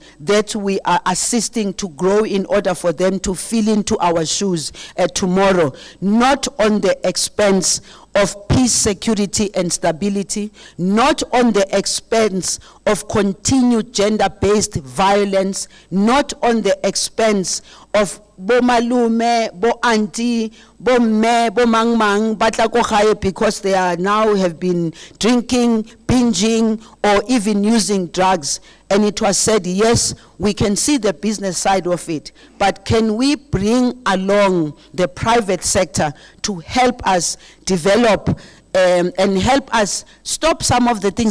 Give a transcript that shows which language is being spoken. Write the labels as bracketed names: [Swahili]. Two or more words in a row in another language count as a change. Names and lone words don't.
[English] that we are assisting to grow in order for them to fill into our shoes tomorrow, not on the expense of peace, security, and stability, not on the expense of continued gender-based violence, not on the expense of [Tswana] bo malume, bo auntie, bo me, bo mang batla ko gae [English] because they are now have been drinking, binging, or even using drugs. And it was said, yes, we can see the business side of it, but can we bring along the private sector to help us develop and help us stop some of the things?